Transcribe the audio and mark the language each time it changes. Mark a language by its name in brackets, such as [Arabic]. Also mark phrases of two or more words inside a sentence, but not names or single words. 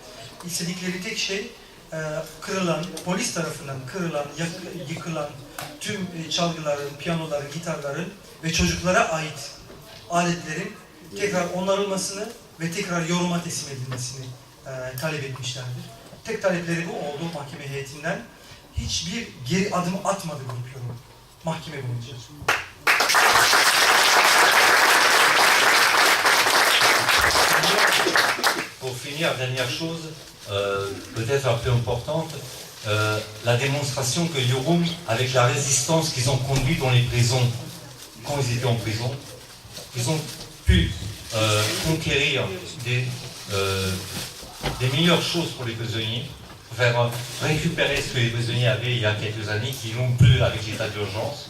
[Turkish] İstedikleri tek şey kırılan, polis tarafından kırılan, yıkılan tüm çalgıların, piyanoların, gitarların ve çocuklara ait aletlerin tekrar onarılmasını ve tekrar yoruma teslim edilmesini talep etmişlerdir. Tek talepleri bu oldu mahkeme heyetinden. Hiçbir geri adım atmadı grup yorum mahkeme boyunca. [French] Pour finir, dernière chose, peut-être la plus importante, la démonstration que Yorum, avec la résistance qu'ils ont conduite dans les prisons, quand ils étaient en prison, ils ont pu conquérir des meilleures choses pour les prisonniers, faire récupérer ce que les prisonniers avaient il y a quelques années, qui n'ont plus avec l'état d'urgence.